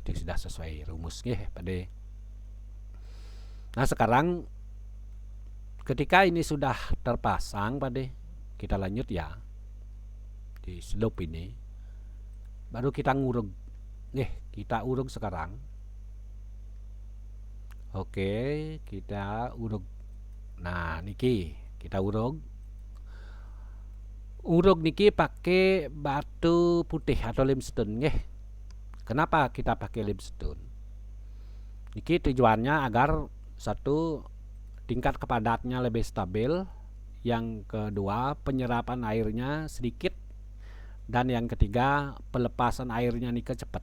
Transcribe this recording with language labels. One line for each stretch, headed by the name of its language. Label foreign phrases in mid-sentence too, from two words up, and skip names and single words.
Indonesian: Itu sudah sesuai rumus Pade. Nah, sekarang ketika ini sudah terpasang Pade, kita lanjut ya. Di slope ini baru kita ngurug. Kita urug sekarang. Oke, kita urug. Nah, niki kita urug. Urug niki pakai batu putih atau limestone nggih. Kenapa kita pakai limestone? Niki tujuannya agar satu, tingkat kepadatnya lebih stabil, yang kedua penyerapan airnya sedikit, dan yang ketiga pelepasan airnya nih cepat.